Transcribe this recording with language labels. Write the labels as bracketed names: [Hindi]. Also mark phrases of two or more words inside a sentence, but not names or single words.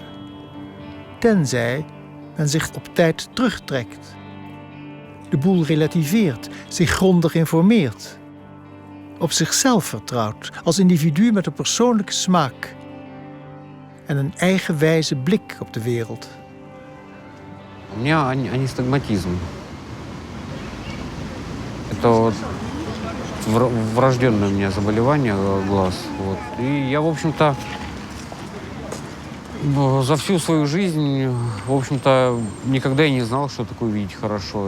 [Dutch] Tenzij men zich op tijd terugtrekt. De boel relativeert, zich grondig informeert. Op zichzelf vertrouwt, als individu met een persoonlijke smaak. En een eigenwijze blik op de wereld. [Russian] У меня анистагматизм. Это вот врожденное у меня заболевание глаз. Вот. И я, в общем-то, за всю свою жизнь, в общем-то, никогда и не знал, что такое видеть хорошо.